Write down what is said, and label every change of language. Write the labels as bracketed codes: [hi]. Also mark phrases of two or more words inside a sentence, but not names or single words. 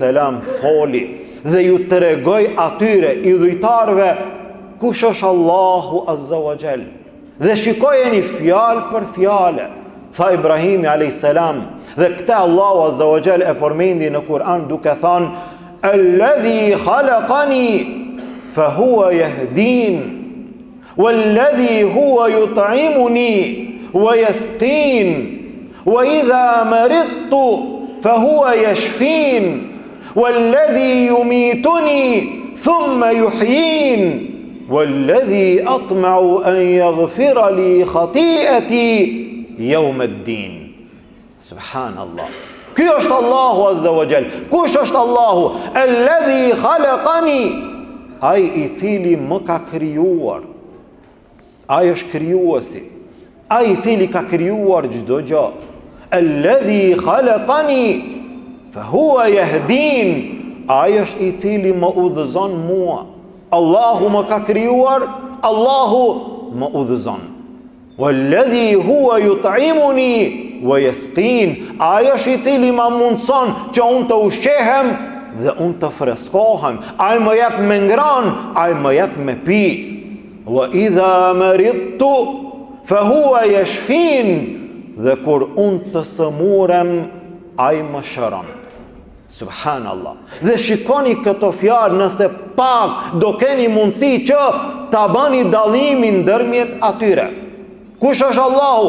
[sq] foli dhe ju tregoi atyre idhujtarve kush është Allahu [ar] عز وجل. [sq] Dhe shikojeni fjalë për fjalë. Tha Ibrahimi a.s. dhe këte Allahu [ar] عز وجل [sq] e përmendi në Kur'an duke thënë: [ar] الذي خلقني فهو يهدين والذي هو يطعمني ويسقين وإذا مرضت فهو يشفين والذي يميتني ثم يحيين والذي أطمع أن يغفر لي خطيئتي يوم الدين. سبحان الله. [sq] Ky është Allahu [ar] عز وجل. [sq] Kush është Allahu? [ar] الذي خلقني. [sq] Ai i cili më ka krijuar. Ai është krijuesi, ai i cili ka krijuar çdo gjë. [ar] الذي خلقني فهو يهدين. [sq] Ai është i cili më udhëzon mua. Allahu më ka krijuar, Allahu më udhëzon. [ar] والذي هو يطعمني ويسقين. [sq] Ai është i cili më mundson që unë të ushqehem dhe unë të freskohem. Ai më jep me ngran, ai më jep me pi. [ar] وإذا مرضت فهو يشفين. [sq] Dhe kur unë të sëmurem, ai më shëron. Subhanallah. Dhe shikoni këto fjalë, nëse pak do keni mundësi që ta bëni dallimin ndërmjet atyre. Kush është Allahu?